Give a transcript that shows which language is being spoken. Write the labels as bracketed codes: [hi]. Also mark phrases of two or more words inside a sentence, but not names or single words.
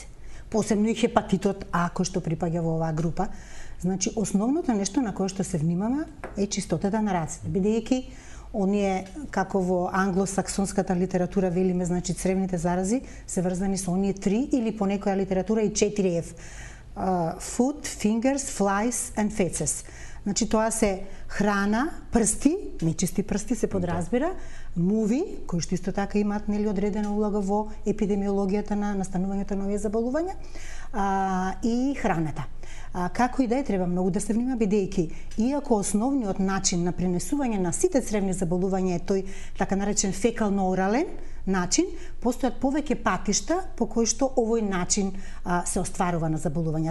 [mk] Посебно и хепатитот А, кој што припаѓа во оваа група. Значи, основното нешто на кое што се внимава е чистотата на рацете, бидејќи оние, како во англосаксонската литература велиме, значи цревните зарази се врзани со оние 3 или по некоја литература и 4 F. [en] Food, fingers, flies and feces. [mk] Значи тоа се храна, прсти, нечисти прсти се подразбира, муви, кои што исто така имаат нели одредена улога во епидемиологијата на настанувањето на овие заболувања, и храната. Како и да е, треба многу да се внимава, бидејќи иако основниот начин на пренесување на сите цревни заболувања е тој така наречен фекално-орален начин, постојат повеќе патишта по кои што овој начин се остварува на заболувања.